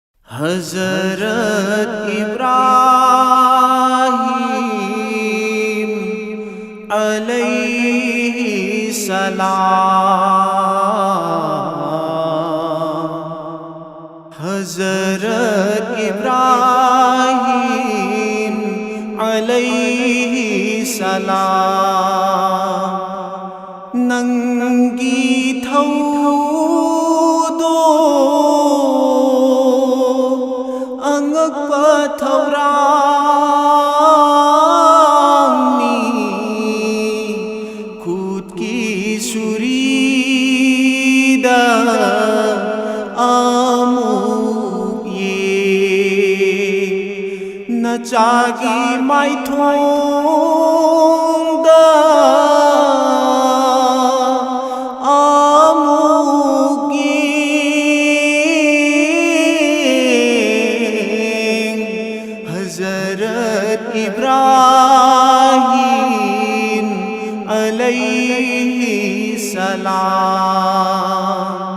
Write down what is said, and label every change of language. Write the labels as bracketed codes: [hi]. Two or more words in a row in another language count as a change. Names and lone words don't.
[ur] हज़रत इब्राहीम अलैहिस्सलाम। [mni] हज़रत इब्राहीम अलैहिस्सलाम नंगी थौदो angakpa thaurangni khutki surida amuk ye nachagi maithongda हज़रत इब्राहीम अलैहिस्सलाम